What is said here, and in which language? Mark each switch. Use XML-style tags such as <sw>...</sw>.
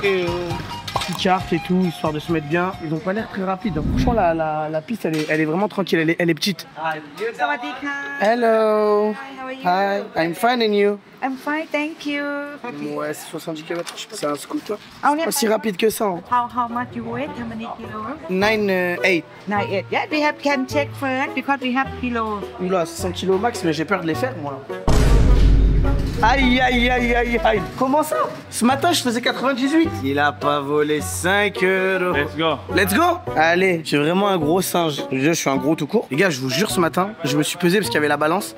<fr>Petite carte et tout, histoire de se mettre bien. Ils ont pas l'air très rapides. Franchement, la piste, elle est vraiment tranquille, elle est petite.</fr> <en>Hello. Hi, I'm fine and you? I'm fine, thank you.</en> <fr>Ouais, c'est 70 km, c'est un scooter. C'est pas si rapide que ça. Hein.</fr> <en>How much you weigh? How many kilos? 9,8. 9.8. Yeah, we can check first because we have kilos.</en> <fr>Oula, 100 kg max, mais j'ai peur de les faire, moi. Aïe, aïe, aïe, aïe, aïe. Comment ça? Ce matin, je faisais 98. Il a pas volé 5 €.</fr> <en>Let's go. Let's go.</en> <fr>Allez, je suis vraiment un gros singe. Je suis un gros tout court. Les gars, je vous jure, ce matin, je me suis pesé parce qu'il y avait la balance.</fr>